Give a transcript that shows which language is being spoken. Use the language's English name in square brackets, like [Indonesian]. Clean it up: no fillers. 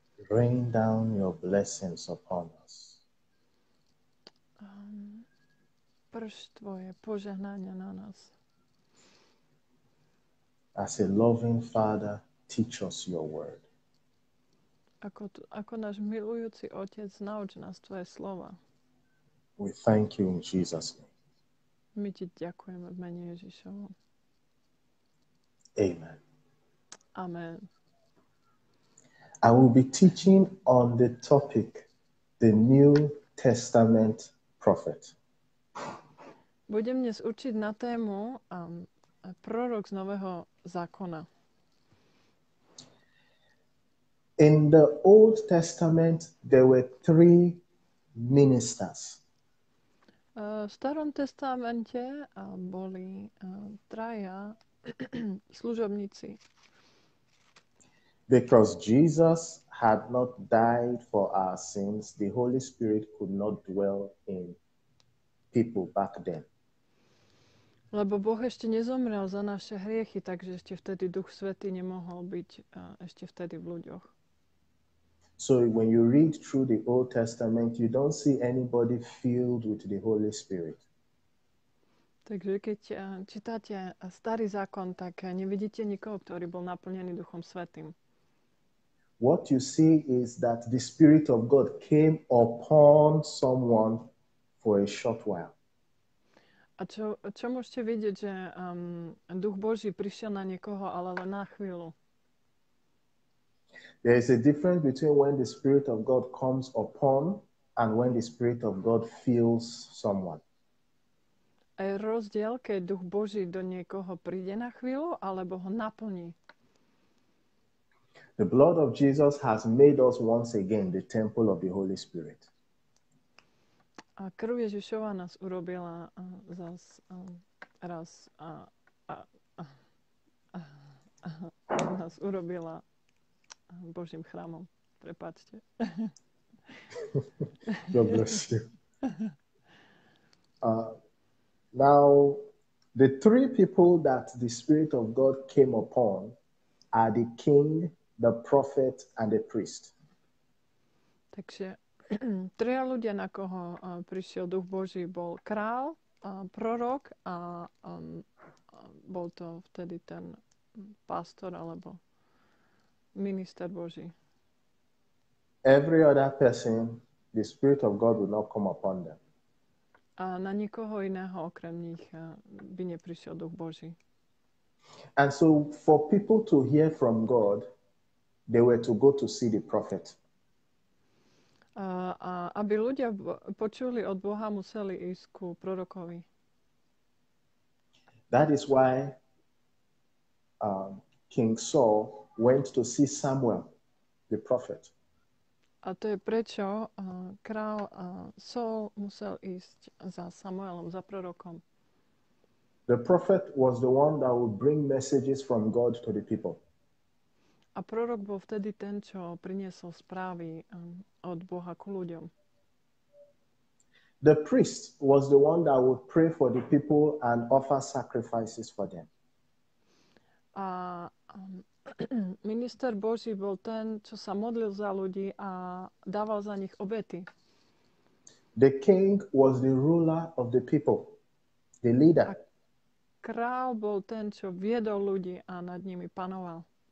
[English] Rain down your blessings upon us. [Slovak] Prš Tvoje požehnania na nás. [English] As a loving Father, teach us your word. [Slovak] Ako náš milujúci Otec, nauč nás Tvoje slova. [English] We thank you in Jesus' name. [Slovak] My Ti ďakujeme v mene Ježišovom. [English] Amen. [Slovak] Amen. [English] I will be teaching on the topic, the New Testament prophet. [Slovak] Budem dnes učiť na tému prorok z Nového zákona. [English] In the Old Testament, there were 3 ministers. [Slovak] V Starom testamente boli traja služobníci. [English] Because Jesus had not died for our sins, the Holy Spirit could not dwell in people back then. [Slovak] Lebo Boh ešte nezomrel za naše hriechy, takže ešte vtedy Duch Svätý nemohol byť ešte vtedy v ľuďoch. [English] So when you read through the Old Testament, you don't see anybody filled with the Holy Spirit. [Slovak] Takže keď čítate Starý zákon, tak nevidíte nikoho, ktorý bol naplnený Duchom Svätým. [English] What you see is that the Spirit of God came upon someone for a short while. [Slovak] A čo môžete vidieť, že Duch Boží prišiel na niekoho, ale len na chvíľu. [English] There is a difference between when the Spirit of God comes upon and when the Spirit of God fills someone. [Slovak] A je rozdiel, keď Duch Boží do niekoho príde na chvíľu, alebo ho naplní. [English] The blood of Jesus has made us once again the temple of the Holy Spirit. [Slovak] A krv Ježišova nás urobila zas raz a, a, nás urobila Božím chrámom. Prepáčte. [English] God bless you. Now, the three people that the Spirit of God came upon are the king, the prophet, and the priest. [Slovak] Takže traja ľudia, na koho prišiel Duch Boží, bol král, prorok a bol to vtedy ten pastor alebo minister Boží. [English] Every other person, the Spirit of God will not come upon them. [Slovak] A na nikoho iného okrem nich by neprišiel Duch Boží. [English] And so for people to hear from God, they were to go to see the prophet. [Slovak] A aby ľudia počuli od Boha, museli ísť ku prorokovi. [English] That is why King Saul went to see Samuel, the prophet. [Slovak] A to je prečo král Saul musel ísť za Samuelom, za prorokom. [English] The prophet was the one that would bring messages from God to the people. [Slovak] A prorok bol vtedy ten, čo priniesol správy od Boha ku ľuďom. [English] The priest was the one that would pray for the people and offer sacrifices for them. [Slovak] A minister Boží bol ten, čo sa modlil za ľudí a dával za nich obety. [English] The king was the ruler of the people, the leader. [Slovak] Král bol ten, čo viedol ľudí a nad nimi panoval.